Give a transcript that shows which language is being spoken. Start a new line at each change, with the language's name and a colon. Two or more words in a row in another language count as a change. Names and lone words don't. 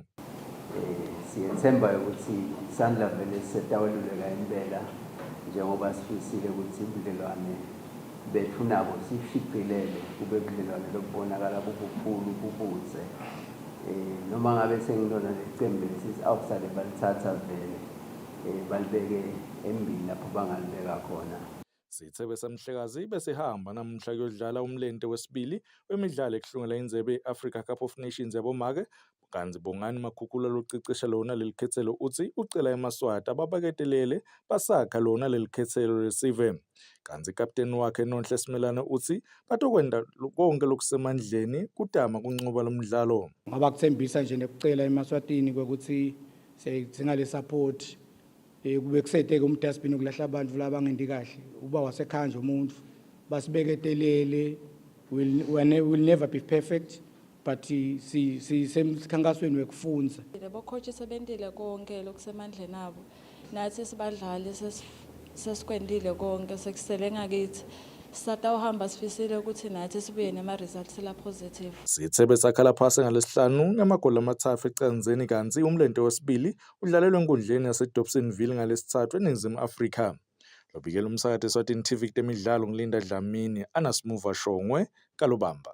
Swati: Siyethemba ukuthi isandla vele setaweluleka impela njengoba sifisile ukuthi ubudlelwane bethu nabo sishicilele kube budlelwane lokubonakala bubukhulu bubuze. Noma ngabe sengilona lecembe outside balithatha vele balibeke embili lapho bangalibeka khona. Sithebe samhlekazi besihamba namhla kuyodlala umlente wesibili wemidlalo ekuhlungela indzebe ye-Africa Cup of Nations yabomake. Kanzi Bongani Makhukhula locicisha lona lelikhethelo uthi ucela eMaswati ababaketelele basakha lona lelikhethelo lesive. Kanzi kapteni wakhe Nonhle Simelane uthi batokwenda konke lokusemandleni kutama kunqoba lomdlalo. Ngaba kuthembisa nje nekucela eMaswatini ukuthi sidinga le support kube kusethe umdustbin ukulahla abantu labangendi kahle uba wasekhanja umuntu basibeketelele
English: will never be perfect but
Swati: semkhankasweni wekufunza. Lebo coach sebentile konke lokusemandleni abo nathi sibadlali sesikwendile konke sekusele ngakithi satawuhamba sifisile ukuthi nathi sibuye nema results la positive. Sithebe sakhala phasi ngalesihlanu ngamagoli amathathu ecanzeni kanzi umlente wesibili udlalelwe enkundleni yaseDobsonville ngalesithathu eNingizimu Afrika. Lobikela umsakazi Eswatini TV temidlalo ngilinda Dlamini Anasimuva Shongwe Kalobamba.